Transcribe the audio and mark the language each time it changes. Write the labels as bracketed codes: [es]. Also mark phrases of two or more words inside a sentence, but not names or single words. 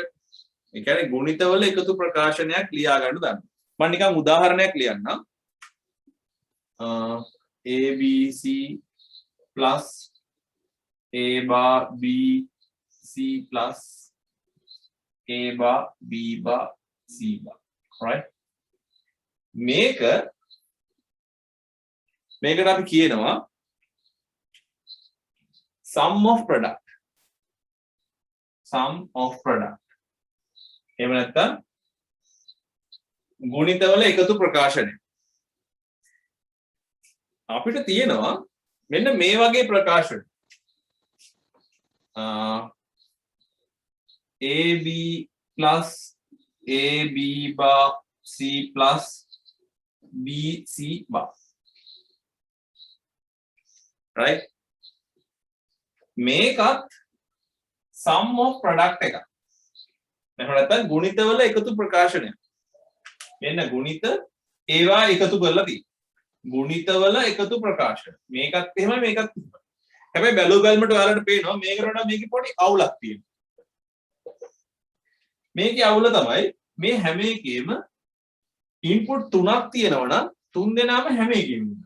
[si] ඒ කියන්නේ ගුණිතවල එකතු ප්‍රකාශනයක් ලියා ගන්න දන්න. මම නිකන් උදාහරණයක් ලියන්නම්. [en] ABC plus A bar BC plus A bar B bar C bar right [si] මේකට අපි කියනවා [en] sum of product [si] එහෙම නැත්නම් ගුණිතවල එකතු ප්‍රකාශනය අපිට තියෙනවා මෙන්න මේ වගේ ප්‍රකාශන [en] AB plus AB bar C plus BC bar [si] right මේකත් [en] sum of product [si] එකක්. එහෙම නැත්නම් ගුණිතවල එකතු ප්‍රකාශනය. මෙන්න ගුණිත ඒවා එකතු කරලා තියෙනවා. ගුණිතවල එකතු ප්‍රකාශන. මේකත් එහෙමයි මේකත් එහෙමයි. හැබැයි බැලුව බැලමට ඔයාලට පේනවා මේකට වඩා මේකේ පොඩි අවුලක් තියෙනවා. මේකේ අවුල තමයි මේ හැම එකේම ඉන්පුට් තුනක් තියෙනවා නම් තුන් දෙනාම හැම එකේම ඉන්නවා.